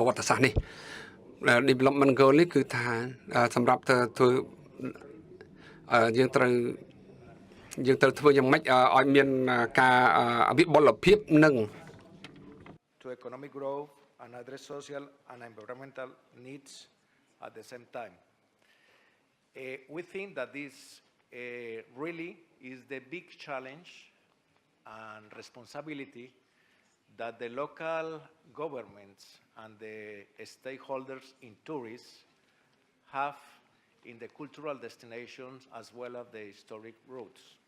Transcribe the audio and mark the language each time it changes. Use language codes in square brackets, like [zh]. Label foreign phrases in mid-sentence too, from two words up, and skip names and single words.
[km] វត្តិសាស្ត្រនេះ [en] development goal [km] នេះគឺថាសម្រាប់ធ្វើយើងត្រូវធ្វើយ៉ាងម៉េចឲ្យមានការវិបុលភាពនិង [en] to economic growth and address social and environmental needs at the same time. We think that this really is the big challenge and responsibility that the local governments and the stakeholders in tourism have in the cultural destinations as well as the historic routes.